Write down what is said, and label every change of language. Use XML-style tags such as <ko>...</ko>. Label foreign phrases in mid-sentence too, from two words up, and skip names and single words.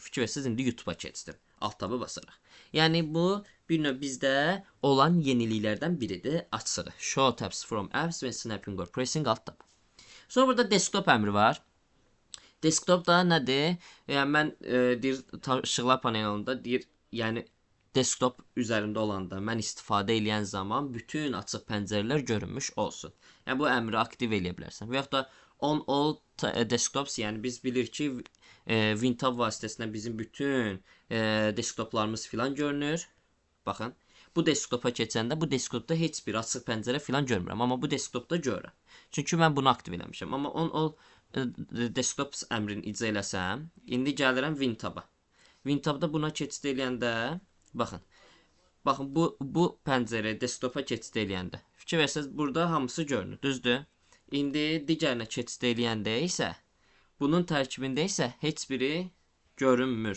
<az>Fikir versəz indi YouTube-a keçdim.</az> <en>Alt tabı</en> <az>basaraq. Yəni bu bir növ bizdə olan yeniliklərdən biridir. Açığı.</az> <en>Show tabs from apps when snapping or pressing alt tab.</en> <az>Sonra burada desktop əmri var. Desktop da nədir? Yəni mən deyir işıqlar panelində deyir, yəni desktop üzərində olanda mən istifadə edən zaman bütün açıq pəncərələr görünmüş olsun. Yəni bu əmri aktiv eləyə bilərsən. Və yaxud da</az> <en>on all desktops,</en> <az>yəni biz bilir ki, WinTab vasitəsilə bizim bütün desktoplarımız filan görünür. Baxın, bu desktopa keçəndə bu desktopda heç bir açıq pəncərə filan görmürəm, amma bu desktopda görürəm. Çünki mən bunu aktiv eləmişəm. Amma</az> <en>on all desktops</en> <az>əmrini icra eləsəm, indi gəlirəm WinTab-a. WinTab-da buna keçid eləyəndə, baxın bu pəncərə desktopa keçid eləyəndə, fikir versəz burada hamısı görünür, düzdür? İndi digərinə keçid eləyəndə isə, bunun tərkibində isə heç biri görünmür.</az>